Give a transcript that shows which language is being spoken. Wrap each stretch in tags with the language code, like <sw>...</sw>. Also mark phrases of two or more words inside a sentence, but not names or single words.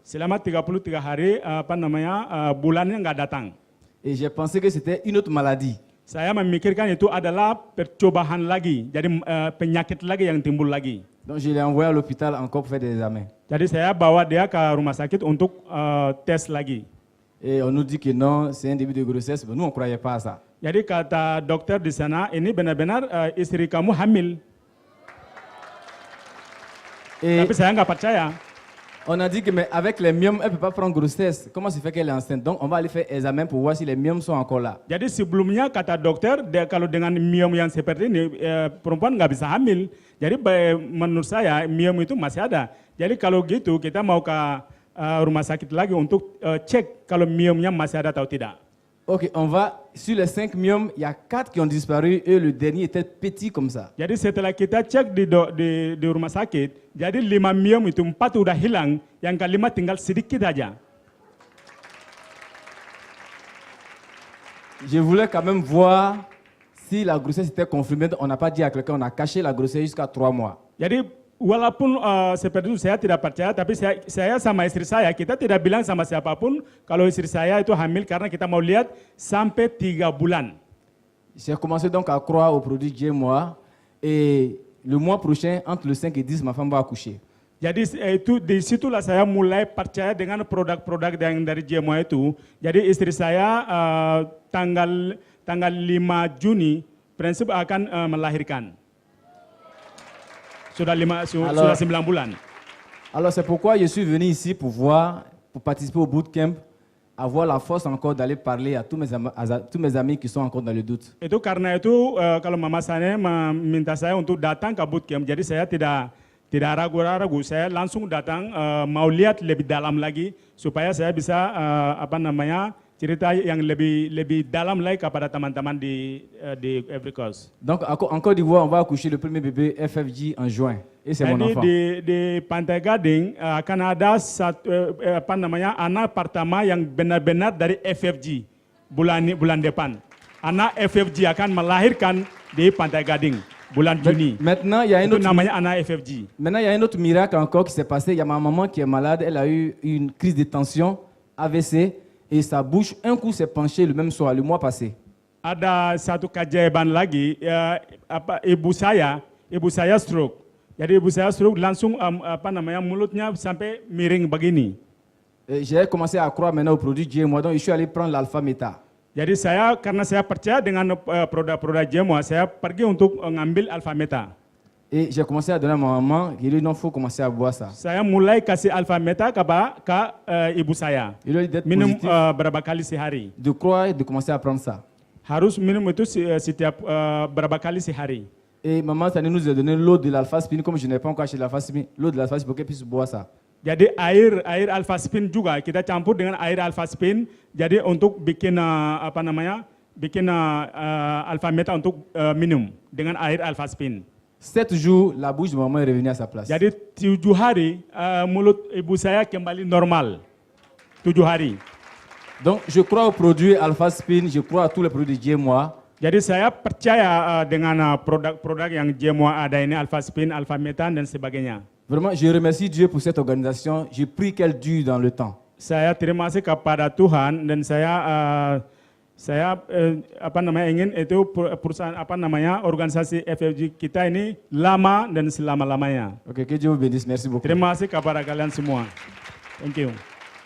<id>Selama 33 hari, bulannya nggak datang.</id> <fr>Et j'ai pensé que c'était une autre maladie.</fr> <id>Saya memikirkan itu adalah percobaan lagi, jadi penyakit lagi yang timbul lagi.</id> <fr>Donc je l'ai envoyé à l'hôpital encore pour faire des examens.</fr> <id>Jadi saya bawa dia ke rumah sakit untuk tes lagi.</id> <fr>Et on nous dit que non, c'est un début de grossesse. Mais nous, on ne croyait pas à ça.</fr> <id>Jadi kata dokter di sana, ini benar-benar istri kamu hamil.</id> <fr>Et</fr> <id>Tapi saya nggak percaya.</id> <fr>on a dit que mais avec les myomes, elle ne peut pas prendre grossesse. Comment se fait qu'elle est enceinte? Donc on va aller faire examen pour voir si les myomes sont encore là.</fr> <id>Jadi sebelumnya kata dokter, kalau dengan myom yang seperti ini, perempuan nggak bisa hamil. Jadi menurut saya myom itu masih ada. Jadi kalau gitu kita mau ke rumah sakit lagi untuk cek kalau myomnya masih ada atau tidak.</id> <fr>Ok, on va, sur les 5 myomes, il y a 4 qui ont disparu et le dernier était petit comme ça.</fr> <id>Jadi setelah kita cek di rumah sakit, jadi 5 myom itu 4 udah hilang, yang kelima tinggal sedikit aja.</id> <fr>Je voulais quand même voir Si la grossesse était confirmée, on n'a pas dit à quelqu'un, on a caché la grossesse jusqu'à 3 mois.</fr> <id>Jadi walaupun seperti itu saya tidak percaya, tapi saya sama istri saya, kita tidak bilang sama siapapun kalau istri saya itu hamil karena kita mau lihat sampai 3 bulan.</id> <fr>J'ai commencé donc à croire au produit GMOA et le mois prochain, entre le 5 et 10, ma femme va accoucher.</fr> <id>Jadi itu disitulah saya mulai percaya dengan produk-produk yang dari GMOA itu. Jadi istri saya tanggal 5 Juni prinsip akan melahirkan. Sudah 9 bulan.</id> <fr>Alors c'est pourquoi je suis venu ici pour participer au bootcamp, avoir la force encore d'aller parler à tous mes amis qui sont encore dans le doute.</fr> <id>Itu karena itu kalau mama saya meminta saya untuk datang ke bootcamp, jadi saya tidak ragu-ragu, saya langsung datang mau lihat lebih dalam lagi supaya saya bisa cerita yang lebih dalam lagi kepada teman-teman di Every Cause.</id> <fr>Donc en Côte d'Ivoire, on va accoucher le premier bébé FFG en juin et c'est mon enfant.</fr> <id>Di Pantai Gading akan ada anak pertama yang benar-benar dari FFG bulan depan. Anak FFG akan melahirkan di Pantai Gading. Bulan Juni.</id> <fr>Maintenant, il y a un autre FFG. Maintenant, il y a un autre miracle encore qui s'est passé. Il y a ma maman qui est malade. Elle a eu une crise de tension, AVC, et sa bouche, un coup, s'est penchée le même soir, le mois passé.</fr> <id>Ada satu keajaiban lagi, ibu saya stroke. Jadi ibu saya stroke langsung mulutnya sampai miring begini.</id> <fr>J'ai commencé à croire maintenant au produit GMOA, donc je suis allé prendre l'alpha meta.</fr> <id>Jadi karena saya percaya dengan produk-produk GMOA, saya pergi untuk ngambil Alpha Meta.</id> <fr>Et j'ai commencé à donner à ma maman, il lui dit non, faut commencer à boire ça.</fr> <id>Saya mulai kasih Alpha Meta ke ibu saya.</id> <fr>Il lui dit d'être</fr> <id>minum</id> <fr>positif,</fr> <id>berapa kali sehari.</id> <fr>de croire et de commencer à prendre ça.</fr> <id>Harus minum itu setiap berapa kali sehari.</id> <fr>Et maman Tani nous a donné l'eau de l'alpha-spine, comme je n'ai pas encore acheté l'alpha-spine, l'eau de l'alpha-spine pour qu'elle puisse boire ça.</fr> <id>Jadi air alpha spin juga kita campur dengan air alpha spin. Jadi untuk bikin alpha meta untuk minum dengan air alpha spin.</id> <fr>7 jours, la bouche de maman est revenue à sa place.</fr> <id>Jadi 7 hari mulut ibu saya kembali normal. 7 hari.</id> <fr>Donc je crois aux produits alpha spin, je crois à tous les produits GMOA.</fr> <id>Jadi saya percaya dengan produk-produk yang GMOA ada ini alpha spin, alpha meta dan sebagainya.</id> <fr>Vraiment, je remercie Dieu pour cette organisation. Je prie qu'elle dure dans le temps.</fr> <id>Saya terima kasih kepada Tuhan dan saya ingin itu perusahaan organisasi FFG kita ini lama dan selama-lamanya.</id> <fr>Ok, que Dieu vous bénisse. Merci beaucoup.</fr> <id>Terima kasih kepada kalian semua.</id> <en>Thank you.</en>